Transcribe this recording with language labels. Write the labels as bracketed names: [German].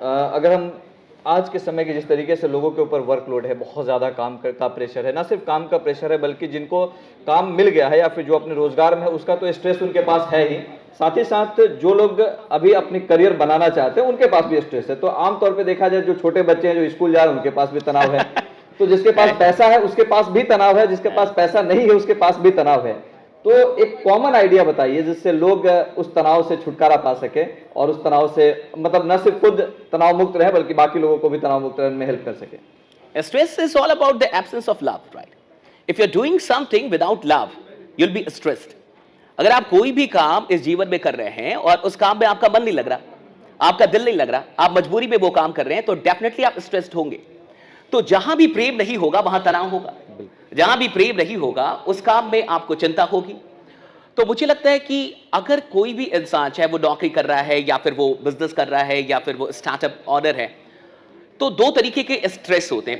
[Hindi] अगर हम आज के समय के जिस तरीके से लोगों के ऊपर वर्कलोड है, बहुत ज़्यादा काम का प्रेशर है, ना सिर्फ काम का प्रेशर है बल्कि जिनको काम मिल गया है या फिर जो अपने रोजगार में है उसका तो स्ट्रेस उनके पास है ही, साथ ही साथ जो लोग अभी अपनी करियर बनाना चाहते हैं उनके पास भी स्ट्रेस है। तो आमतौर पे देखा जाए जो छोटे बच्चे हैं जो स्कूल जा रहे हैं उनके पास भी तनाव है, तो जिसके पास पैसा है उसके पास भी तनाव है, जिसके पास पैसा नहीं है उसके पास भी तनाव है। तो एक कॉमन आइडिया बताइए जिससे लोग उस तनाव से छुटकारा पा सके और उस तनाव से मतलब न सिर्फ खुद तनाव मुक्त रहे बल्कि बाकी लोगों को भी तनाव मुक्त रहने में हेल्प कर सके। [English] Stress is all about the absence of love, right? If you're doing something without love, you'll be stressed. [Hindi] अगर आप कोई भी काम इस जीवन में कर रहे हैं और उस काम में आपका मन नहीं लग रहा, आपका दिल नहीं लग रहा, आप मजबूरी में वो काम कर रहे हैं, तो डेफिनेटली आप स्ट्रेस्ड होंगे। तो जहां भी प्रेम नहीं होगा वहां तनाव होगा, जहां भी प्रेम नहीं होगा उस काम में आपको चिंता होगी। तो मुझे लगता है कि अगर कोई भी इंसान, चाहे वो नौकरी कर रहा है या फिर वो बिजनेस कर रहा है या फिर वो स्टार्टअप ऑनर है, तो दो तरीके के स्ट्रेस होते हैं।